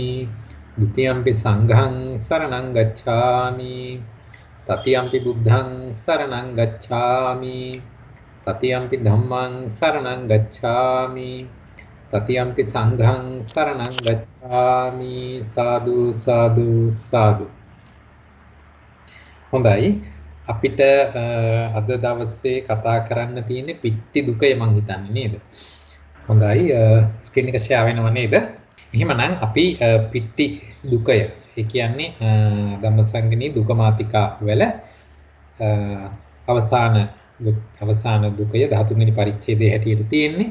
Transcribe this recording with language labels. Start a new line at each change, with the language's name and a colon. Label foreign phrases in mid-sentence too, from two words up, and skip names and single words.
Pali: ဒ ුතියම්පි සංඝං සරණං ගච්ඡාමි. තතියම්පි බුද්ධං සරණං ගච්ඡාමි. තතියම්පි ධම්මං සරණං ගච්ඡාමි. තතියම්පි සංඝං සරණං ගච්ඡාමි. සාදු සාදු සාදු.
Sinhala: හොඳයි, අපිට අද දවසේ කතා කරන්න තියෙන්නේ පිට්ටි දුකය මං හිතන්නේ නේද? හොඳයි, ස්ක්‍රීන් එක ෂෙයා වෙනව නේද? එහෙමනම් අපි පිට්ටි දුකය, ඒ කියන්නේ ධම්මසංගණී දුක මාතිකා වල අවසාන දුකය 13 වෙනි පරිච්ඡේදයේ හැටියට තියෙන්නේ.